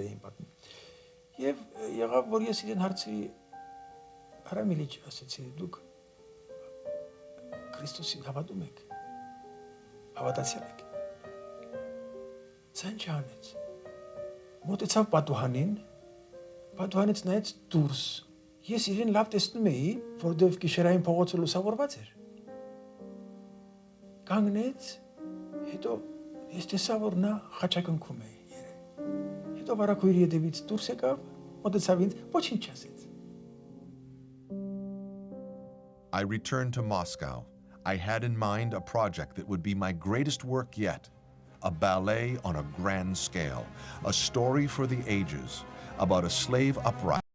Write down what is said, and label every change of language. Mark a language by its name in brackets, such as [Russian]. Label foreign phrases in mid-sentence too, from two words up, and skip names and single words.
[Armenian] էին պատմում։ Եվ եղավ, որ ես իրեն հարցրի, Արամ Իլիչ, ասեցի, դուք Քրիստոսին հավատում եք, հավատացյալ եք։ Սա ինչ անեց։ Մոտեցավ պատուհանին, պատուհանից նայեց դուրս։ Ես իրեն լավ տեսնում էի, որովհետև գիշերային փողոցը լուսավորված էր։ Կանգնեց, հետո ես տեսա, որ նա խաչակնքում է։ Հետո վարակույրի ետևից դուրս եկավ, մոտեցավ ինձ, ոչինչ չասեց։ [English] I returned to Moscow. I had in mind a project that would be my greatest work yet, a ballet on a grand scale, a story for the ages about a slave uprising.